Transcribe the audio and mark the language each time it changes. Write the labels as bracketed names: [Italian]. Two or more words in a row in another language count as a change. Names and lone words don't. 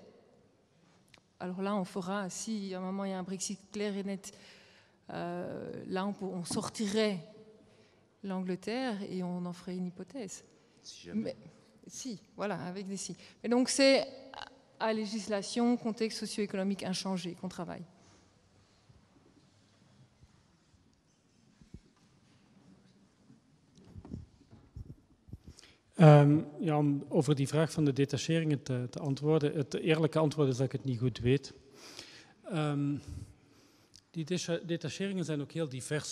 [French] Alors là, on fera, si à un moment il y a un Brexit clair et net, là on sortirait l'Angleterre et on en ferait une hypothèse. Si jamais. Si, voilà, avec des si. Et donc c'est à législation, contexte socio-économique inchangé qu'on travaille. [Dutch] Ja, om over die vraag van de detacheringen te antwoorden. Het eerlijke antwoord is dat ik het niet goed weet. Die detacheringen zijn ook heel divers.